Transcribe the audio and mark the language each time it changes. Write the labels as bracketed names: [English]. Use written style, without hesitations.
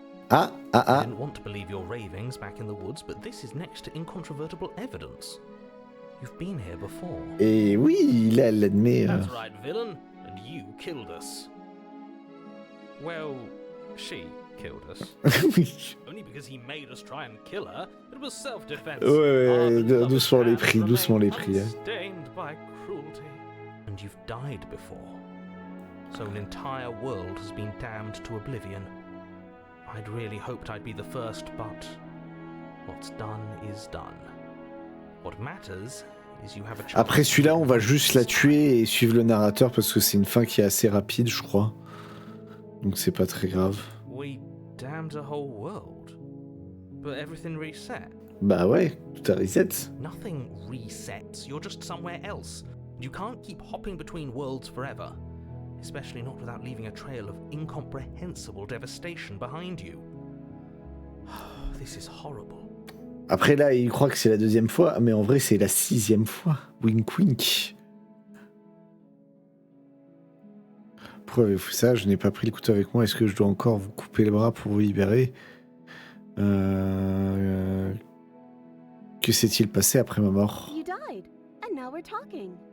[English] I didn't want to believe your ravings back in the woods, but this is next to incontrovertible evidence. You've been here before. [French] Et oui, là, elle l'admet. [English] That's right, villain. And you killed us. Well, she killed us. [French] Oui. [English] Only because he made us try and kill her. It was self-defense. [French] Ouais, doucement les prix, doucement les prix. [English] Unstained by cruelty. And you've died before. So an entire world has been damned to oblivion. I'd really hoped I'd be the first, but what's done is done. What matters is you have a chance. [French] Après celui-là, on va juste la tuer et suivre le narrateur parce que c'est une fin qui est assez rapide, je crois. Donc c'est pas très grave. [English] We damned a whole world, but everything reset. [French] Bah ouais, tout a reset. [English] Nothing resets. You're just somewhere else. You can't keep hopping between worlds forever, especially not without leaving a trail of incomprehensible devastation behind you. This is horrible. [French] Après là, il croit que c'est la deuxième fois, mais en vrai c'est la 6e fois. [English] Wink wink. [French] Pourquoi avez-vous fait ça? Je n'ai pas pris le couteau avec moi. Est-ce que je dois encore vous couper le bras pour vous libérer? Que s'est-il passé après ma mort? [English] You died, and now we're talking.